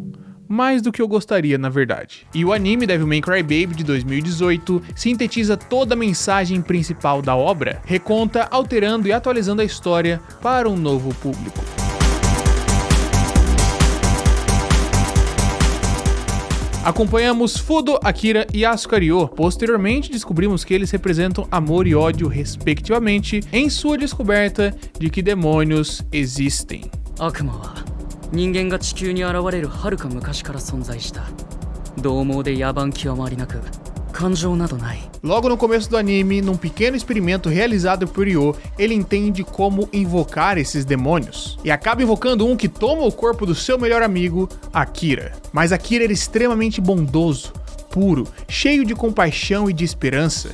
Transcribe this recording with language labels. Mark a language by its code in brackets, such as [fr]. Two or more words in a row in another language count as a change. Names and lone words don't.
[pt] Mais do que eu gostaria, na verdade. E o anime Devilman Crybaby de 2018 sintetiza toda a mensagem principal da obra, reconta, alterando e atualizando a história para um novo público. Acompanhamos Fudo, Akira e Asuka Ryo. Posteriormente, descobrimos que eles representam amor e ódio, respectivamente, em sua descoberta de que demônios existem. [ja] 悪魔は人間が地球に現れる遥か昔から存在した. 獰猛で野蛮限りなく. 感情などない. [pt] Logo no começo do anime, num pequeno experimento realizado por Ryo, ele entende como invocar esses demônios, e acaba invocando um que toma o corpo do seu melhor amigo, Akira. Mas Akira era extremamente bondoso, puro, cheio de compaixão e de esperança.